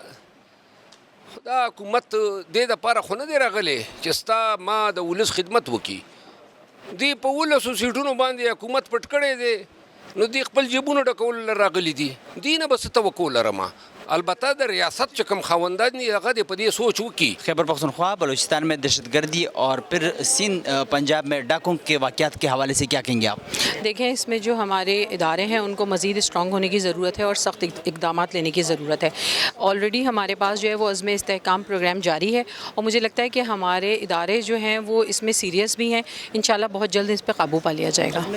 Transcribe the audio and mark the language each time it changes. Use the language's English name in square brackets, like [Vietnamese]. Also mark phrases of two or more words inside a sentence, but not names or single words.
[Pashto] ده دا حکومت دې دپاره خو نه دی راغلی چې ستا ما د ولس خدمت وکړي دوی په 19 سیټونو باندې حکومت پټ کړی دی نو دوی خپل جیبونه ډکولو راغلي دي دوی نه به څه توقع لرمه البته د ریاست چې کوم خاوندان دي هغه د په دې سوچ وکړي [Urdu] خیبر پختونخوا بلوچستان میں دہشتگردی اور پھر سندھ پنجاب میں ڈاکوں کے واقعات کے حوالے سے کیا کہیں گے آپ دیکھیں اس میں جو ہمارے ادارے ہیں ان کو مزید اسٹرانگ ہونے کی ضرورت ہے اور سخت اقدامات لینے کی ضرورت ہے آلریڈی ہمارے پاس جو ہے وہ عزم استحکام پروگرام جاری ہے اور مجھے لگتا ہے کہ ہمارے ادارے جو ہیں وہ اس میں سیریس بھی ہیں انشاءاللہ بہت جلد اس پہ قابو پا لیا جائے گا